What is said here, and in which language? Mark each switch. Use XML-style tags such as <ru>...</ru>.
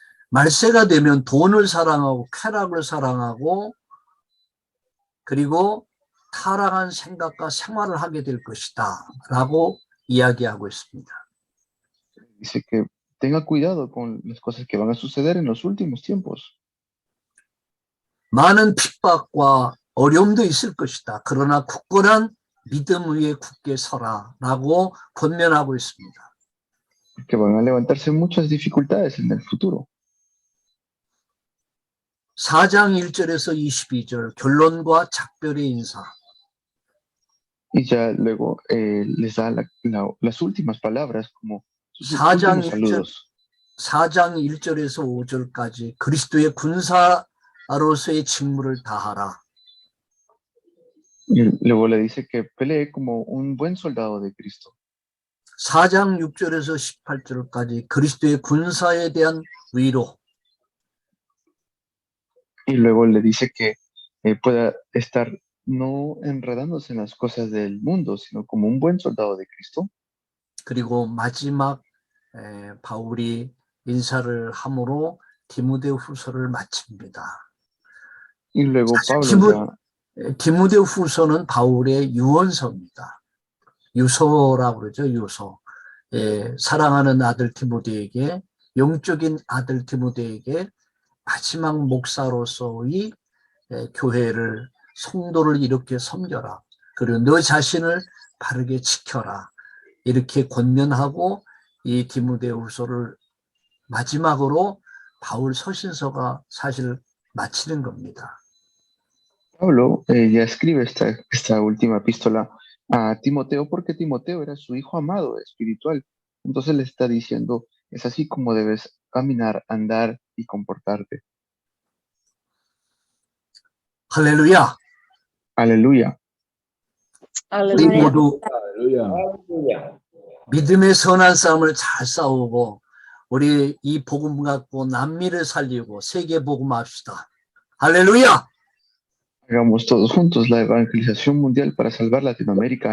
<ko>말세가 되면 돈을 사랑하고 쾌락을 사랑하고 그리고 타락한 생각과 생활을 하게 될 것이다 라고 이야기하고 있습니다.</ko> <es>Dice que tenga cuidado con las cosas que van a suceder en los últimos tiempos.</es> <ko>많은 핍박과 어려움도 있을 것이다. 그러나 굳건한 믿음 위에 굳게 서라 라고 권면하고 있습니다.</ko> <es>Que van a levantarse muchas dificultades en el futuro.</es> <ko>4장 1절에서 22절 결론과 작별의 인사.</ko> <es>Y ya luego les da las últimas palabras como sus</es> <ko>사장</ko> <es>últimos saludos.</es> <ko>4장 1절에서 5절까지 그리스도의 군사로서의 직무를 다하라.</ko> <es>Y luego le dice que pelee como un buen soldado de Cristo.</es> <ko>4장 6절에서 18절까지 그리스도의 군사에 대한 위로.</ko> <es>Y luego le dice que pueda estar no enredándose en las cosas del mundo, sino como un buen soldado de Cristo.</es> <ko>그리고 마지막 바울이 인사를 함으로 디모데후서를 마칩니다.</ko> <es>Y luego</es> <ko>사실</ko> <es>Pablo ya,</es> <ko>디모데후서는 바울의 유언서입니다. 유서라고 그러죠. 유서. 사랑하는 아들 디모데에게, 영적인 아들 디모데에게 마지막 목사로서의 교회를, 성도를 이렇게 섬겨라. 그리고 너 자신을 바르게 지켜라. 이렇게 권면하고 이 디모데후서를 마지막으로 바울 서신서가 사실 마치는 겁니다.</ko> <es>Pablo ya escribe esta última epístola a Timoteo porque Timoteo era su hijo amado espiritual. Entonces le está diciendo, es así como debes caminar, andar y comportarte.</es> <ko>할렐루야.</ko> <es>Aleluya.</es> <ko>우리</ko> <en>Hallelujah.</en> <ko>모두</ko> <es>Aleluya.</es> <ko>믿음의 선한 싸움을 잘 싸우고 우리 이 복음 갖고 남미를 살리고 세계 복음합시다. 할렐루야.</ko> <es>Hagamos todos juntos la evangelización mundial para salvar Latinoamérica.</es>